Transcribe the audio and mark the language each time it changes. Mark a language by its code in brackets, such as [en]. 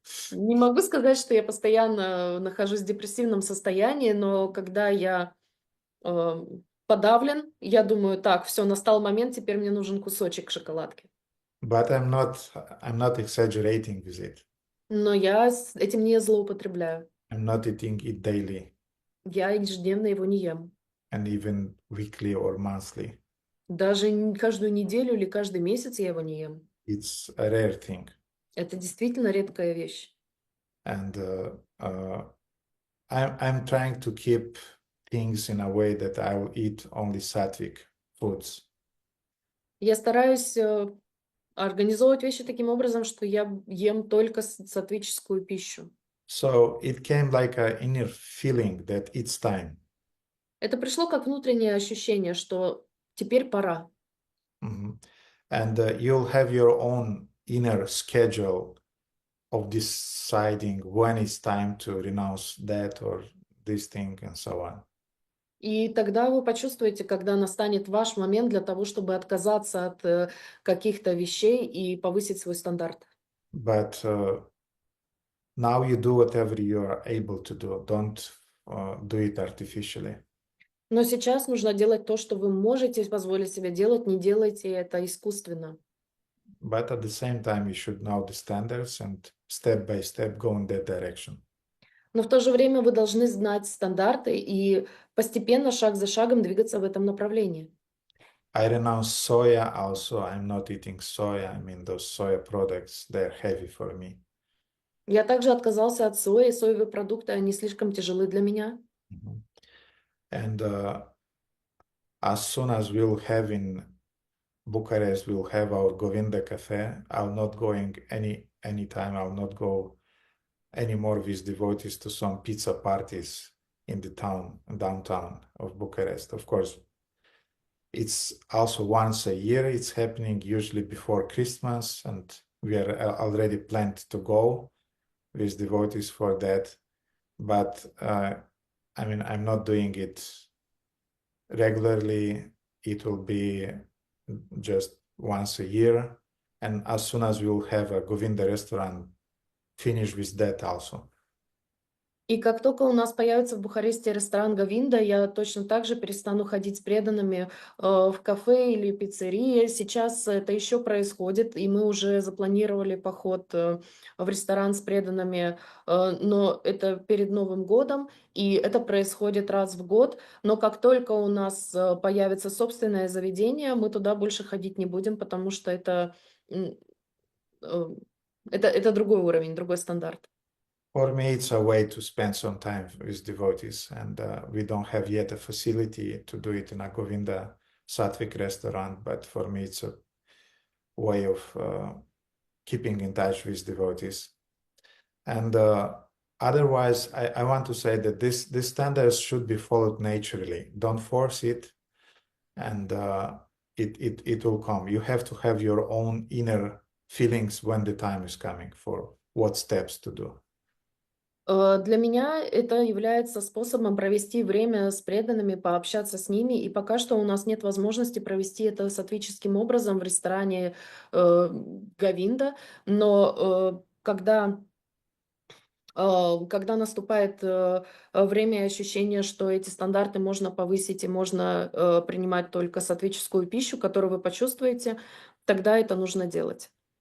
[ru] Не могу сказать, что я постоянно нахожусь в депрессивном состоянии, но когда я подавлен, я думаю, так, все, настал момент, теперь мне нужен кусочек шоколадки. [en] But I'm not exaggerating with it. [ru] Но я этим не злоупотребляю. [en] I'm not eating it daily [ru] Я ежедневно его не ем. [en] and even weekly or monthly. [ru] Даже каждую неделю или каждый месяц я его не ем. [en] It's a rare thing. [ru] Это действительно редкая вещь. [en] And I'm trying to keep things in a way that I will eat only sattvic foods. [ru] Я стараюсь организовывать вещи таким образом, что я ем только сатвическую пищу. [en] So it came like an inner feeling that it's time. [ru] Это пришло как внутреннее ощущение, что теперь пора. Mhm. [en] And you'll have your own inner schedule of deciding when it's time to renounce that or this thing and so on. [ru] И тогда вы почувствуете, когда настанет ваш момент для того, чтобы отказаться от каких-то вещей и повысить свой стандарт. [en] But now you do whatever you are able to do. Don't do it artificially. [ru] Но сейчас нужно делать то, что вы можете позволить себе делать, не делайте это искусственно. [en] But at the same time, you should know the standards and step by step go in that direction. [ru] Но в то же время вы должны знать стандарты и постепенно, шаг за шагом двигаться в этом направлении. [en] I renounce soya also. I'm not eating soya. I mean, those soya products, they're heavy for me. [ru] Я также отказался от сои. Соевые продукты, они слишком тяжелы для меня. Mhm. [en] And as soon as we'll have in Bucharest, we'll have our Govinda Cafe. I'll not going anytime. I'll not go anymore with devotees to some pizza parties in the downtown of Bucharest. Of course, it's also once a year. It's happening usually before Christmas, and we are already planned to go with devotees for that. But I mean, I'm not doing it regularly. It will be just once a year, and as soon as we will have a Govinda restaurant, finish with that also. [ru] И как только у нас появится в Бухаресте ресторан Говинда, я точно так же перестану ходить с преданными в кафе или пиццерии. Сейчас это еще происходит, и мы уже запланировали поход в ресторан с преданными, но это перед Новым годом, и это происходит раз в год. Но как только у нас появится собственное заведение, мы туда больше ходить не будем, потому что это другой уровень, другой стандарт. [en] For me, it's a way to spend some time with devotees, and we don't have yet a facility to do it in a Govinda Sattvic restaurant, but for me, it's a way of keeping in touch with devotees. And otherwise, I want to say that these standards should be followed naturally. Don't force it, and it will come. You have to have your own inner feelings when the time is coming for what steps to do. [ru] Для меня это является способом провести время с преданными, пообщаться с ними. И пока что у нас нет возможности провести это сатвическим образом в ресторане Говинда. Но когда наступает время и ощущение, что эти стандарты можно повысить и можно принимать только сатвическую пищу, которую вы почувствуете, тогда это нужно делать.